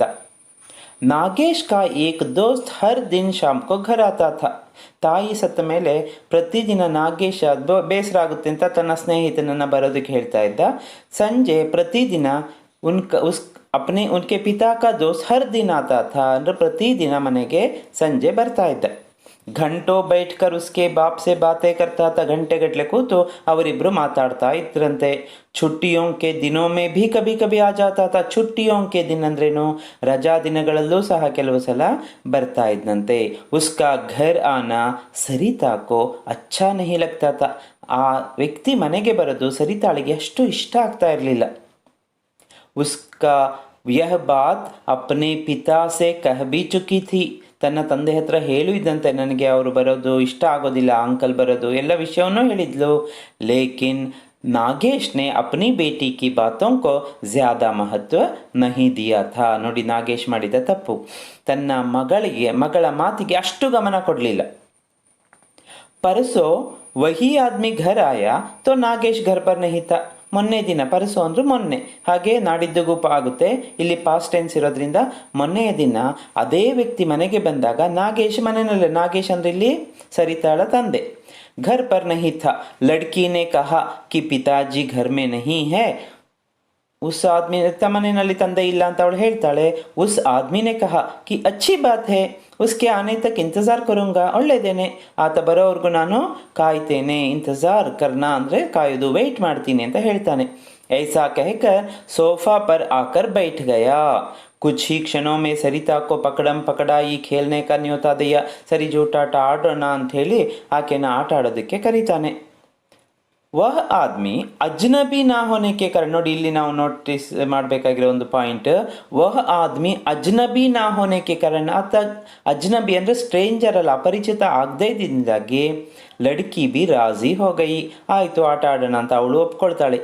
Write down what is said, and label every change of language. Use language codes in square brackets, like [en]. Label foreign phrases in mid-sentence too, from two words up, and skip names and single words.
[hi] नागेश का एक दोस्त हर दिन शाम को घर आता था, [kn] ತಾಯಿ ಸತ್ತ ಮೇಲೆ ಪ್ರತಿದಿನ ನಾಗೇಶ ಬೇಸರ ಆಗುತ್ತೆ ಅಂತ ತನ್ನ ಸ್ನೇಹಿತನನ್ನು ಬರೋದಕ್ಕೆ ಹೇಳ್ತಾ ಇದ್ದ. ಸಂಜೆ ಪ್ರತಿದಿನ [hi] उनके पिता का दोस्त हर दिन आता था, [kn] ಅಂದರೆ ಪ್ರತಿದಿನ ಮನೆಗೆ ಸಂಜೆ ಬರ್ತಾ ಇದ್ದ. [hi] घंटों बैठकर उसके बाप से बातें करता था, [kn] ಗಂಟೆಗಟ್ಟಲೆ ಕೂತು ಅವರಿಬ್ರು ಮಾತಾಡ್ತಾ ಇದ್ರಂತೆ. [hi] छुट्टियों के दिनों में भी कभी कभी आ जाता था. छुट्टियों के दिन [kn] ಅಂದ್ರೇನು, ರಜಾ ದಿನಗಳಲ್ಲೂ ಸಹ ಕೆಲವು ಸಲ ಬರ್ತಾ ಇದ್ದಂತೆ. [hi] उसका घर आना सरिता को अच्छा नहीं लगता था. [kn] ಆ ವ್ಯಕ್ತಿ ಮನೆಗೆ ಬರೋದು ಸರಿತಾಳಿಗೆ ಅಷ್ಟು ಇಷ್ಟ ಆಗ್ತಾ ಇರಲಿಲ್ಲ. [hi] उसका यह बात अपने पिता से कह भी चुकी थी. [kn] ತನ್ನ ತಂದೆ ಹತ್ರ ಹೇಳು ಇದ್ದಂತೆ, ನನಗೆ ಅವರು ಬರೋದು ಇಷ್ಟ ಆಗೋದಿಲ್ಲ, ಅಂಕಲ್ ಬರೋದು ಎಲ್ಲ ವಿಷಯವನ್ನು ಹೇಳಿದ್ಲು. [hi] ಲೇಕಿನ್ नागेश ने अपनी बेटी की बातों को ज़्यादा महत्व नहीं दिया था. [kn] ನೋಡಿ, ನಾಗೇಶ್ ಮಾಡಿದ ತಪ್ಪು. ತನ್ನ ಮಗಳ ಮಾತಿಗೆ ಅಷ್ಟು ಗಮನ ಕೊಡಲಿಲ್ಲ. [hi] परसों वही आदमी घर आया तो नागेश घर पर नहीं था. [kn] ಮೊನ್ನೆ ದಿನ, ಪರಸು ಅಂದ್ರು ಮೊನ್ನೆ, ಹಾಗೆ ನಾಡಿದ್ದಿಗೂ ಆಗುತ್ತೆ. ಇಲ್ಲಿ [en] past tense [kn] ಇರೋದ್ರಿಂದ ಮೊನ್ನೆಯ ದಿನ ಅದೇ ವ್ಯಕ್ತಿ ಮನೆಗೆ ಬಂದಾಗ ನಾಗೇಶ್ ಮನೆಯಲ್ಲೇ. ನಾಗೇಶ್ ಅಂದ್ರೆ ಇಲ್ಲಿ ಸರಿತಾಳ ತಂದೆ. [hi] घर पर नहीं था. लड़की ने कहा कि पिताजी घर में नहीं है. उस आदमी [kn] मನೆಯಲ್ಲಿ ತಂದೆ ಇಲ್ಲ ಅಂತ ಅವಳು ಹೇಳ್ತಾಳೆ. [hi] उस आदमी ने कहा कि अच्छी बात है, उसके आने तक इंतज़ार करूँगा. [kn] ಒಳ್ಳೆದೇನೆ, ಆತ ಬರೋವರೆಗೂ ನಾನು ಕಾಯ್ತೇನೆ. [hi] इंतज़ार करना [kn] ಅಂದರೆ ಕಾಯೋದು, ವೆಯ್ಟ್ ಮಾಡ್ತೀನಿ ಅಂತ ಹೇಳ್ತಾನೆ. [hi] ऐसा कहकर सोफा पर आकर बैठ गया. कुछ ही क्षणों में सरिता को पकड़म पकड़ाई खेलने का न्योता दिया. [kn] ಸರಿ ಜೂಟಾಟ ಆಡೋಣ ಅಂಥೇಳಿ ಆಕೆನ ಆಟ ಆಡೋದಕ್ಕೆ ಕರೀತಾನೆ. [hi] वह आदमी अजनबी ना होने के कारण. [kn] ನೋಡಿ, ಇಲ್ಲಿ ನಾವು ನೋಟಿಸ್ ಮಾಡಬೇಕಾಗಿರೋ ಒಂದು ಪಾಯಿಂಟ್, [hi] वह आदमी अजनबी ना होने के कारण. [kn] ಆತ ಅಜ್ನಬಿ ಅಂದರೆ ಸ್ಟ್ರೇಂಜರ್ ಅಲ್ಲ, ಅಪರಿಚಿತ ಆಗದೇ ಇದ್ದಿಂದಾಗಿ [hi] लड़की भी राज़ी हो गई, [kn] ಆಯಿತು ಆಟ ಆಡೋಣ ಅಂತ ಅವಳು ಒಪ್ಕೊಳ್ತಾಳೆ.